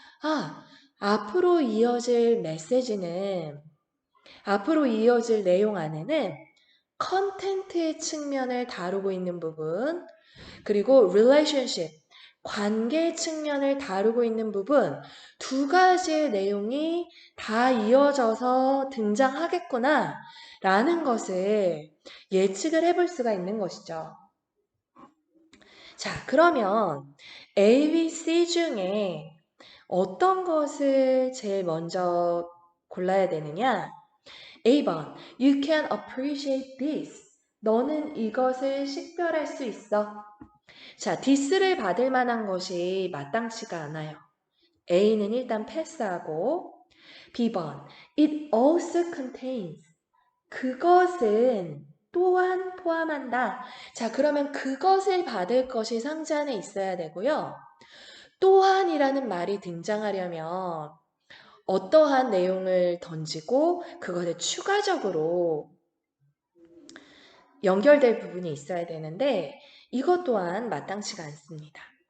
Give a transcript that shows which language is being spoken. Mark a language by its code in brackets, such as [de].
[ko] 아, 앞으로 이어질 메시지는, 앞으로 이어질 내용 안에는 컨텐츠의 측면을 다루고 있는 부분, 그리고 relationship, 관계 측면을 다루고 있는 부분, 두 가지의 내용이 다 이어져서 등장하겠구나, 라는 것을 예측을 해볼 수가 있는 것이죠. 자, 그러면 A, B, C 중에 어떤 것을 제일 먼저 골라야 되느냐? [en] A번, You can appreciate this. [ko] 너는 이것을 식별할 수 있어. 자, 디스를 받을 만한 것이 마땅치가 않아요. A는 일단 패스하고, B번, [en] It also contains. [ko] 그것은 또한 포함한다. 자, 그러면 그것을 받을 것이 상자 안에 있어야 되고요. 또한이라는 말이 등장하려면 어떠한 내용을 던지고 그것에 추가적으로 연결될 부분이 있어야 되는데 이것 또한 마땅치가 않습니다.